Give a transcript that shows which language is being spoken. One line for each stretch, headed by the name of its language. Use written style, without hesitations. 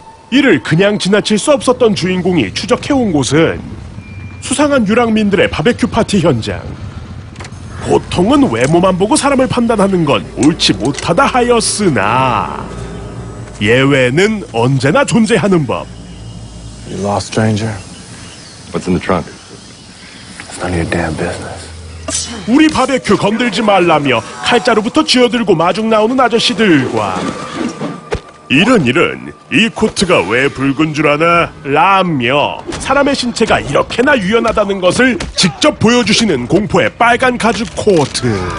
Korean: 이를 그냥 지나칠 수 없었던 주인공이 추적해온 곳은 수상한 유랑민들의 바베큐 파티 현장. 보통은 외모만 보고 사람을 판단하는 건 옳지 못하다 하였으나 예외는 언제나 존재하는 법.
English: You lost, stranger? What's in the trunk? It's none of your damn business.
Korean: 우리 바베큐 건들지 말라며 칼자루부터 쥐어들고 마중 나오는 아저씨들과 이런 이 코트가 왜 붉은 줄 아나? 라며 사람의 신체가 이렇게나 유연하다는 것을 직접 보여주시는 공포의 빨간 가죽 코트.